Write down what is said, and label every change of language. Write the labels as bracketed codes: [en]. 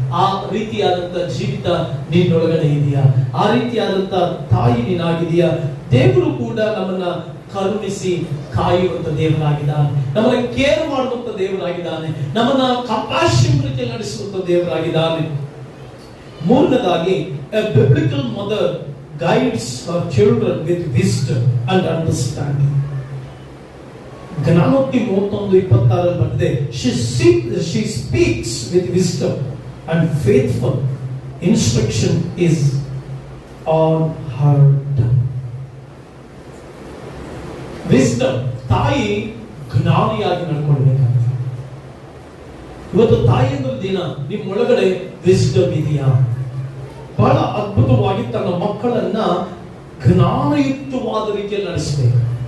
[kn] ಆ ರೀತಿಯಾದಂತ ಜೀವಿತ ನಿನ್ನೊಳಗಡೆ ಇದೆಯಾ? ಆ ರೀತಿಯಾದಂತ ತಾಯಿ ನೀನಾಗಿದೆಯಾ? ದೇವರು ಕೂಡ ನಮ್ಮನ್ನ ಕರುಣಿಸಿ ಕಾಯುವಂತ ದೇವರಾಗಿದ್ದಾನೆ, ನಮ್ಮನ್ನ ಕೇರ್ ಮಾಡುವಂತ ದೇವರಾಗಿದ್ದಾನೆ, ನಮ್ಮನ್ನ ಕಂಪ್ಯಾಷನ್ ರೀತಿಯಲ್ಲಿ ನಡೆಸುವಂತ ದೇವರಾಗಿದ್ದಾನೆ. [en] ಮೂರನೇದಾಗಿ, a biblical mother guides her children with wisdom and understanding. [kn] ಜ್ಞಾನೋಕ್ತಿ 31:26 ಬರ್ತದೆ, [en] she speaks with wisdom and faithful instruction is on her tongue. [kn] wisdom, ತಾಯಿ ಜ್ಞಾನಿಯಾಗಿ ನಡ್ಕೊಳ್ಬೇಕಂತ. ಇವತ್ತು ತಾಯಿ ಅಂದ್ರೆ ದಿನ ನಿಮ್ಮೊಳಗಡೆ ವಿಸ್ಡಮ್ ಇದೆಯಾ? ಬಹಳ ಅದ್ಭುತವಾಗಿ ತನ್ನ ಮಕ್ಕಳನ್ನ ಜ್ಞಾನಯುಕ್ತವಾದ ರೀತಿಯಲ್ಲಿ ನಡೆಸಬೇಕು.